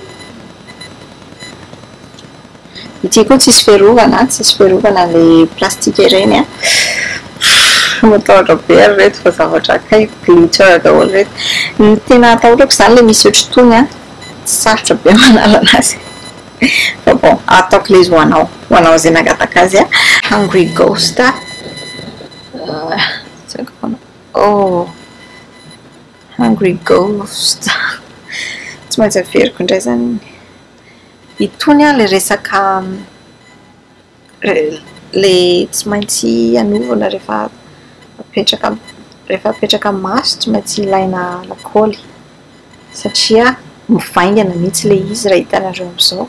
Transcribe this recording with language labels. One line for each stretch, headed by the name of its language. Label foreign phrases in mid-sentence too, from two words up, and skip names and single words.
Malagasy: Ity koa tsisy fiarovana ilay plastika ireny a. Matahotra be ary reto fa zavatra akaiky glitter daholo reto. Ny tena atahorako izany ilay misy ohatry-tony a. Tsy sarotra be manala anazy. Fa bon, ataoko ilay izy ho anao izay nangataka azy a. Hungry Ghost. Oh. Hungry Ghost. Tsy maintsy averiko indray zany. Itony a ilay resaka ilay tsy maintsy anovana rehefa apetraka maso tsy maintsy ilaina lakaoly satria mivaingana mihitsy ilay izy raha hitanareo amin'izao.